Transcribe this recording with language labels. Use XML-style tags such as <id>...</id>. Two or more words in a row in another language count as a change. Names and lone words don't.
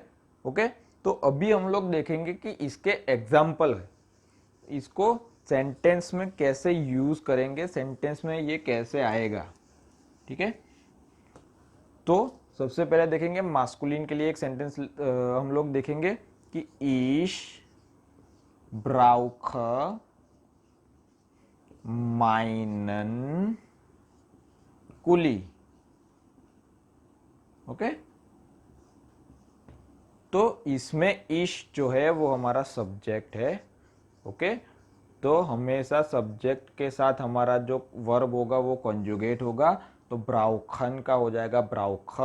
<hi>ओके, तो अभी हम लोग देखेंगे कि इसके एग्जाम्पल है, इसको सेंटेंस में कैसे यूज करेंगे, सेंटेंस में ये कैसे आएगा। ठीक है, तो सबसे पहले देखेंगे मास्कुलिन के लिए एक सेंटेंस हम लोग देखेंगे कि</hi> <de>ich brauche meinen Kuli।</de> <hi>ओके, तो इसमें इश जो है वो हमारा सब्जेक्ट है। ओके, तो हमेशा सब्जेक्ट के साथ हमारा जो वर्ब होगा वो कंजुगेट होगा, तो ब्राउखन का हो जाएगा ब्राउख।</hi>